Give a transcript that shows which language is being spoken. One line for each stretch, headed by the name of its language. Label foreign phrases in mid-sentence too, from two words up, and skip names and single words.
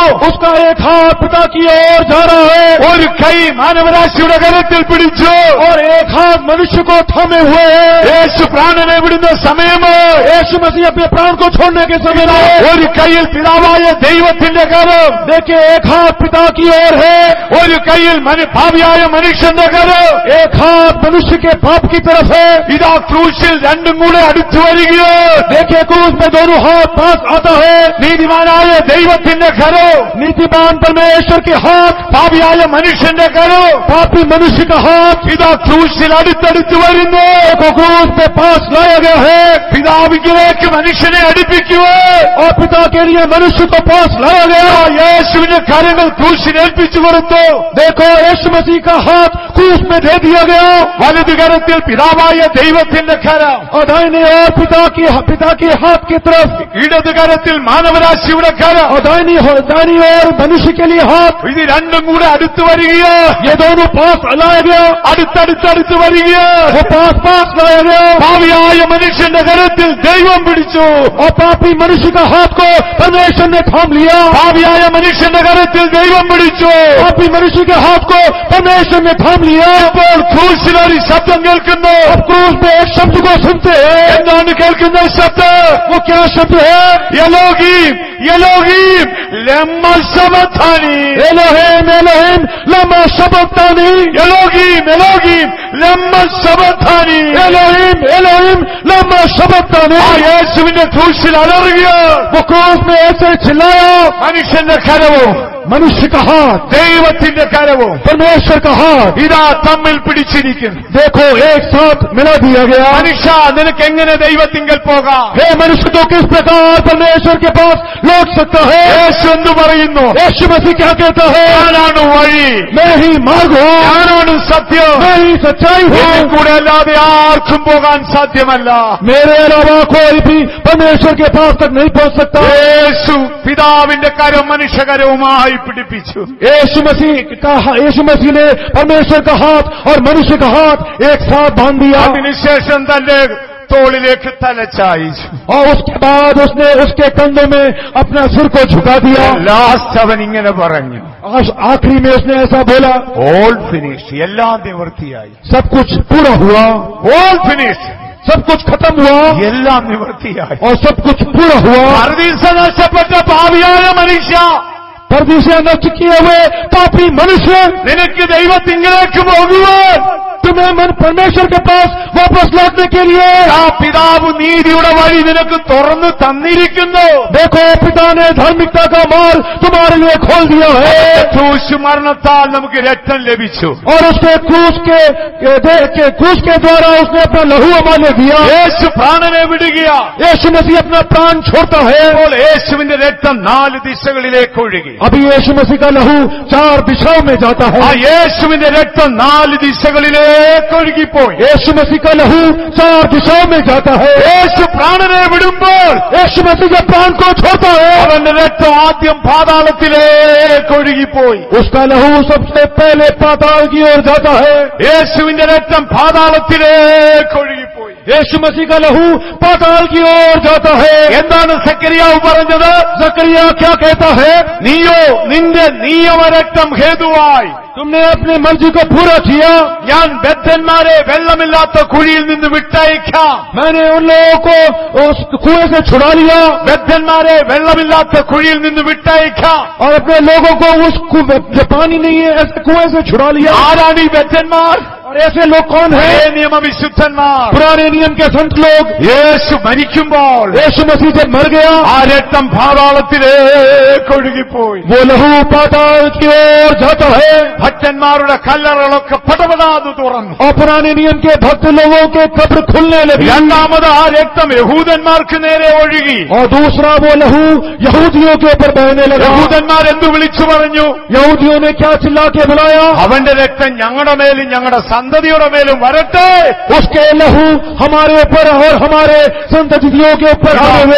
Hindi: उसका एक हाथ पिता की ओर जा रहा है,
Malayalam: ഒരു കൈ മാനവരാശിയുടെ കരത്തിൽ പിടിച്ചു.
Hindi: और एक हाथ मनुष्य को थामे हुए है.
Malayalam: യേശു പ്രാണനെ വിടുന്ന സമയമോ
Hindi: यीशु मसीह अपने प्राण को छोड़ने के समय में
Malayalam: ഒരു കൈയിൽ പിതാവായ ദൈവത്തിന്റെ കരം,
Hindi: देखिए एक हाथ पिता की ओर है,
Malayalam: ഒരു കൈയിൽ ഭാവിയായ മനുഷ്യന്റെ കരം.
Hindi: एक हाथ मनुष्य के पाप की तरफ है.
Malayalam: ഇതാ ക്രൂശിൽ രണ്ടും കൂടെ അടുത്തു വരികയോ.
Hindi: देखिए क्रूस में दोनों हाथ पास आता है.
Malayalam: നീതിമാനായ ദൈവത്തിന്റെ കരം,
Hindi: नीतिमान परमेश्वर के हाथ,
Malayalam: ഭാവിയായ മനുഷ്യന്റെ കരം.
Hindi: पापी मनुष्य का हाथ
Malayalam: ഇതാ ക്രൂശിൽ അടുത്തടുത്ത് വരുന്നു.
Hindi: को क्रूस पे पास लाया गया है,
Malayalam: പിതാവിലേക്ക് മനുഷ്യനെ അടുപ്പിക്കുവാൻ
Hindi: और पिता के लिए मनुष्य को पास लाया गया.
Malayalam: യേശുവിന്റെ കരങ്ങൾ ക്രൂശിൽ ഏൽപ്പിച്ചു കൊടുത്തു.
Hindi: देखो यीशु मसीह का हाथ क्रूस में दे दिया गया.
Malayalam: വലതു കരത്തിൽ പിതാവായ ദൈവത്തിന്റെ കരം,
Hindi: और दाहिने और पिता के हाथ की तरफ,
Malayalam: ഇടതു കരത്തിൽ മാനവരാശിയുടെ കരം.
Hindi: और दाहिनी और मनुष्य के लिए हाथ.
Malayalam: ഇത് രണ്ടും കൂടെ അടുത്തു വരികയോ.
Hindi: ये दोनों पास लाया गया,
Malayalam: അടുത്തടുത്തടുത്ത് വരികയോ.
Hindi: वो पास लाया गया.
Malayalam: ഭാവിയായ മനുഷ്യന്റെ കരത്തിൽ ദൈവം പിടിച്ചു.
Hindi: और पापी मनुष्य का हाथ को परमेश्वर ने थाम लिया.
Malayalam: ഭാവിയായ മനുഷ്യന്റെ കരത്തിൽ ദൈവം പിടിച്ചു.
Hindi: पापी मनुष्य के हाथ को परमेश्वर ने थाम लिया.
Malayalam: ഇപ്പോൾ ക്രൂശിൽ ഒരു ശബ്ദം കേൾക്കുന്നു.
Hindi: अब क्रूस में एक शब्द को सुनते हैं.
Malayalam: എന്താണ് കേൾക്കുന്ന ശബ്ദം?
Hindi: वो क्या शब्द है?
Aramaic: אלהים אלהים למה שבקתני. אלהים אלהים למה שבקתני. אלהים אלהים למה שבקתני. אלהים אלהים למה שבקתני.
Malayalam: ആ യേശുവിന്റെ ക്രൂശിൽ അലറുകയോ.
Hindi: वो क्रूस में ऐसे चिल्लाया.
Malayalam: മനുഷ്യന്റെ കരവും
Hindi: मनुष्य का हाथ,
Malayalam: ദൈവത്തിന്റെ കരവും
Hindi: परमेश्वर का हाथ,
Malayalam: ഇതാ തമ്മിൽ പിടിച്ചിരിക്കുന്നു.
Hindi: देखो एक साथ मिला दिया गया.
Malayalam: മനുഷ്യ നിനക്ക് എങ്ങനെ ദൈവത്തിങ്കൽ പോകാം?
Hindi: हे मनुष्य तो किस प्रकार परमेश्वर के पास लौट सकता है?
Malayalam: യേശു എന്ന് പറയുന്നു,
Hindi: यीशु मसीह क्या कहता है?
Malayalam: ഞാനാണ് വഴി,
Hindi: मैं ही मार्ग हूँ,
Malayalam: ഞാനാണ് സത്യം,
Hindi: मैं ही सच्चाई
Malayalam: എന്നെ
Hindi: हूँ.
Malayalam: കൂടെ അല്ലാതെ ആർക്കും പോകാൻ സാധ്യമല്ല.
Hindi: मेरे अलावा कोई भी परमेश्वर के पास तक नहीं पहुँच सकता.
Malayalam: യേശു പിതാവിന്റെ കരം മനുഷ്യകരവുമായി പിടിപ്പിച്ചു.
Hindi: यीशु मसीह ने परमेश्वर का हाथ और मनुष्य का हाथ एक साथ बांध दिया.
Malayalam: അതിനുശേഷം തന്റെ തോളിലേക്ക് തലച്ചായിച്ചു.
Hindi: और उसके बाद उसने उसके कंधों में अपना सिर को झुका दिया.
Malayalam: ലാസ്റ്റ് അവൻ ഇങ്ങനെ പറഞ്ഞു,
Hindi: आखिरी में उसने ऐसा बोला,
English: all finish,
Malayalam: എല്ലാം നിവൃത്തിയായി.
Hindi: सब कुछ पूरा हुआ,
English: all finish,
Hindi: सब कुछ खत्म हुआ
Malayalam: എല്ലാം നിവൃത്തിയായി.
Hindi: और सब कुछ पूरा हुआ।
Malayalam: പർദീസ നഷ്ടപ്പെട്ട പാപിയായ മനുഷ്യ,
Hindi: परदेश नष्ट किए हुए पापी मनुष्य,
Malayalam: നിനക്ക് ദൈവത്തിങ്കിലേക്ക് പോകുവാൻ
Hindi: तुम्हें मन परमेश्वर के पास वापस लौटने के लिए
Malayalam: ആ പിതാവ് നീതിയുടെ വഴി നിനക്ക് തുറന്നു തന്നിരിക്കുന്നു.
Hindi: देखो, पिता ने धार्मिकता का मार्ग तुम्हारे लिए खोल दिया है
Malayalam: ക്രൂശ് മരണത്താൽ നമുക്ക് രക്തം ലഭിച്ചു.
Hindi: और उसके क्रूस के द्वारा उसने अपना लहू हमारे दिया।
Malayalam: യേശു പ്രാണനെ വിടുകയാ.
Hindi: यीशु मसीह अपना प्राण छोड़ता है।
Malayalam: അപ്പോൾ യേശുവിന്റെ രക്തം 4 ദിശകളിലേക്ക് ഒഴുകി.
Hindi: अभी यीशु मसीह का लहू 4 दिशाओं में जाता है।
Malayalam: ആ യേശുവിന്റെ രക്തം 4 ദിശകളിലേക്ക് ഒഴുകിപ്പോയി.
Hindi: यीशु मसीह का लहू 4 दिशाओं में जाता है।
Malayalam: യേശു പ്രാണനെ വിടുമ്പോൾ
Hindi: यीशु मसीह के प्राण को छोड़ता है।
Malayalam: അവന്റെ രക്തം ആദ്യം പാതാളത്തിലേക്ക് ഒഴുകിപ്പോയി.
Hindi: उसका लहू सबसे पहले पाताल की ओर जाता है।
Malayalam: യേശുവിന്റെ രക്തം പാതാളത്തിലേക്ക് ഒഴുകിപ്പോയി.
Hindi: यीशु मसीह का लहू पाताल की ओर जाता है।
Malayalam: എന്താണ് സക്കറിയാവ് പറഞ്ഞത്?
Hindi: जकरिया क्या कहता है?
Malayalam: നീയോ നിന്റെ നിയമരക്തം ഹേതുവായി
Hindi: तुमने अपनी मर्जी को पूरा किया।
Malayalam: ഞാൻ ബദ്ധന്മാരെ വെള്ളമില്ലാത്ത കുഴിയിൽ നിന്ന് വിട്ടയക്കാം.
Hindi: मैंने उन लोगों को उस कुएं से छुड़ा लिया
Malayalam: ബദ്ധന്മാരെ വെള്ളമില്ലാത്ത കുഴിയിൽ നിന്ന് വിട്ടയക്കാം.
Hindi: और अपने लोगों को उस जो पानी नहीं है ऐसे कुएं से छुड़ा लिया।
Malayalam: ആരാണ് ഈ ബദ്ധന്മാർ?
Hindi: और ऐसे लोग कौन है?
Malayalam: പഴയ നിയമവിശുദ്ധന്മാർ.
Hindi: पुराने नियम के संत लोग।
Malayalam: യേശു മരിക്കുമ്പോൾ
Hindi: यीशु मसीह जब मर गया
Malayalam: ആ രക്തം പാതാളത്തിലേക്ക് ഒഴുകിപ്പോയി.
Hindi: वो लहू पाताल की ओर जाता है।
Malayalam: ഭക്തന്മാരുടെ കല്ലറകളൊക്കെ പടപടാതെ തുറന്നു.
Hindi: और पुराने नियम के भक्त लोगों के कब्र खुलने लगी।
Malayalam: രണ്ടാമത് ആ രക്തം യഹൂദന്മാർക്ക് നേരെ ഒഴുകി.
Hindi: और दूसरा वो लहू यहूदियों के ऊपर बहने लगा।
Malayalam: യഹൂദന്മാർ എന്തു വിളിച്ചു പറഞ്ഞു?
Hindi: यहूदियों ने क्या चिल्ला के बुलाया?
Malayalam: അവന്റെ രക്തം ഞങ്ങളുടെ മേലും ഞങ്ങളുടെ സന്തതിയുടെ മേലും വരട്ടെ.
Hindi: उसके लहू हमारे ऊपर और हमारे संततियों के ऊपर आए हुए।